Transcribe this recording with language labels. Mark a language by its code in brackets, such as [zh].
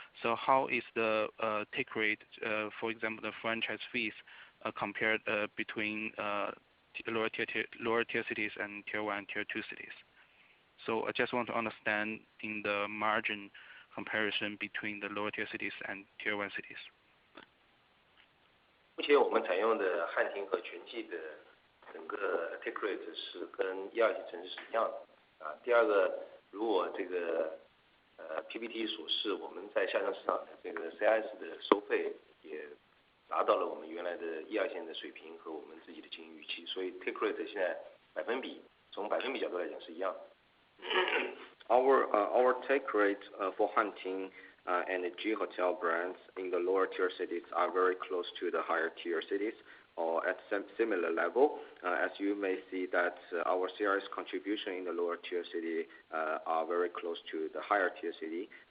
[en] So how is the take rate, for example, the franchise fees compared between lower tier cities and tier 1 and tier 2 cities? So I just want to understand in the margin comparison between the lower tier cities and tier 1 cities. [zh] 目前我们采用的汉庭和全季的整个 take rate 是跟1、2线城市是一样的。第二个，如果这个PPT 所示，我们在下沉市场的这个 CIS 的收费也达到了我们原来的1、2线的水平和我们自己的经营预期，所以 take rate 现在从百分比角度来讲是一样的。 [en] Our take rate for Hanting and the G Hotel brands in the lower tier cities are very close to the higher tier cities, or at some similar level. As you may see that our CRS contribution in the lower tier city are very close to the higher tier city.